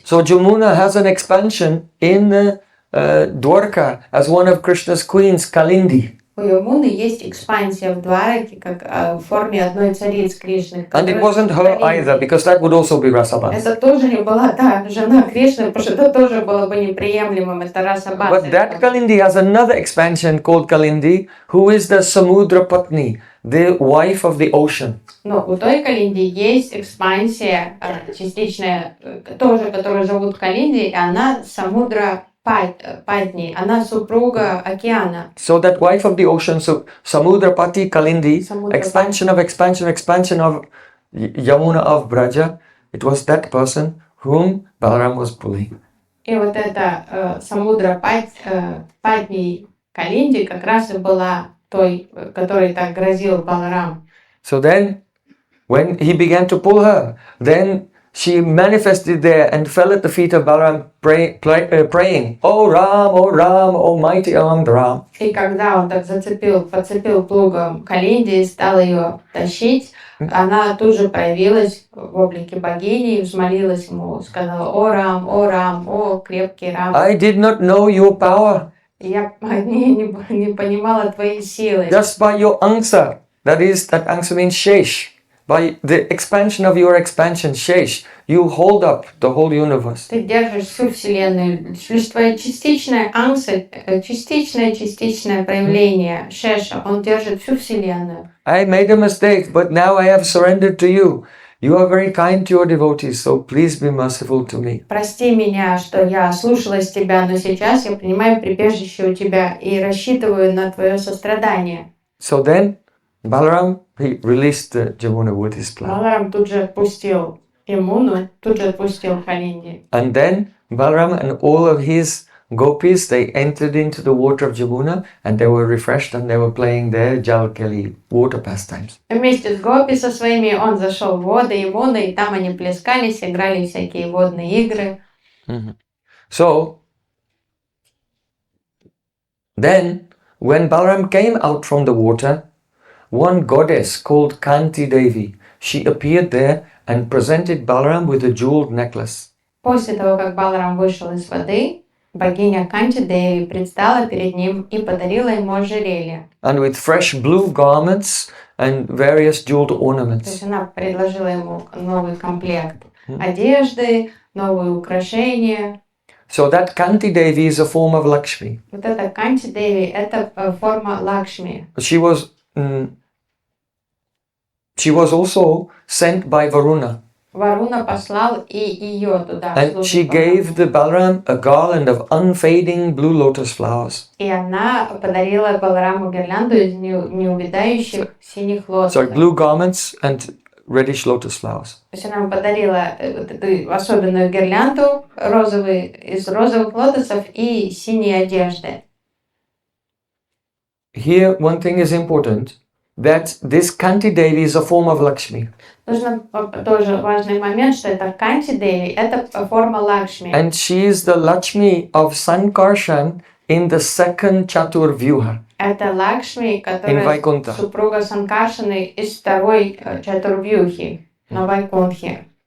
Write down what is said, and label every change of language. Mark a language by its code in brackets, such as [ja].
[en] So Jamuna has an expansion in Dwarka as one of Krishna's queens, Kalindi. [ru] У Ямуны есть экспансия в Двараке, как в форме одной царицы Кришны. [en] And it wasn't her either, because that would also be rasabhas. [ru] Это тоже не была та жена Кришны, потому что это тоже было бы неприемлемым, это расабаса. [en] But that Kalindi has another expansion called Kalindi, who is the Samudra Patni, the wife of the ocean. [ru] Но у той Калинди есть экспансия частичная, тоже, которую зовут Калинди, и она Самудра Падни, она супруга океана. [en] So that wife of the ocean, so Samudrapati Kalindi, expansion of Yamuna of Braja, it was that person whom Balaram was bullying. [ru] И вот эта Самудра Падни Калинди как раз и была той, которой так грозил Баларам. [en] So then, when he began to pull her, then she manifested there and fell at the feet of Balaram praying, "O Ram, Almighty Armed Ram." [ru] И когда он так подцепил плугом Калинди и стал ее тащить, она тут же проявилась в облике богини и взмолилась ему, сказала: о Рам, о крепкий Рам. [en] I did not know your power. [ru] Я не понимала твоей силы. [en] Just by your angsa, that angsa means shesh. By the expansion of your expansion, shesh, you hold up the whole universe. [ru] Ты держишь всю вселенную. Лишь твоя частичная ангса, частичное проявление шеша, он держит всю вселенную. [en] I made a mistake, but now I have surrendered to you. You are very kind to your devotees, so please be merciful to me. [ru] Прости меня, что я слушалась тебя, но сейчас я принимаю прибежище у тебя и рассчитываю на твое сострадание. [en] So then, Balaram, he released Jamuna with his plow. [ru] Баларам тут же отпустил Ямуну, тут же отпустил Калинди. [en] And then Balaram and all of his gopis, they entered into the water of Jamuna and they were refreshed and they were playing their Jalkali water pastimes. [ru] Вместе с гопи со своими он зашел в воды Ямуны, и там они плескались, играли всякие водные игры. [en] So, then, when Balaram came out from the water, one goddess called Kanti Devi, she appeared there and presented Balaram with a jeweled necklace. [ru] После того, как Баларам вышел из воды, богиня Канти Деви предстала перед ним и подарила ему ожерелье. [en] And with fresh blue garments and various jeweled [ru] То есть [en] ornaments. [ru] она предложила ему новый комплект одежды, новые украшения. [en] So that Kanti Devi is a form of Lakshmi. [ru] Вот эта Канти Деви – это форма Лакшми. [en] She was also sent by Varuna. [ru] Варуна послал и ее туда. [en] And she gave the Balaram a garland of unfading blue lotus flowers. [ru] И она подарила Балараму гирлянду из неувядающих синих лотосов. [en] So blue garments and reddish lotus flowers. [ru] То есть она ему подарила эту особенную гирлянду из розовых лотосов и синей одежды. [en] Here one thing is important, that this Kanti Devi is a form of Lakshmi. [ru] Нужно тоже важный момент, что это Канти Деви, это форма Лакшми. [en] And she is the Lakshmi of Sankarshan in the second Chatur Vyuha. [ru] Это Лакшми, которая супруга Санкаршаны из второй Чатурвьюхи на Вайкунтхе.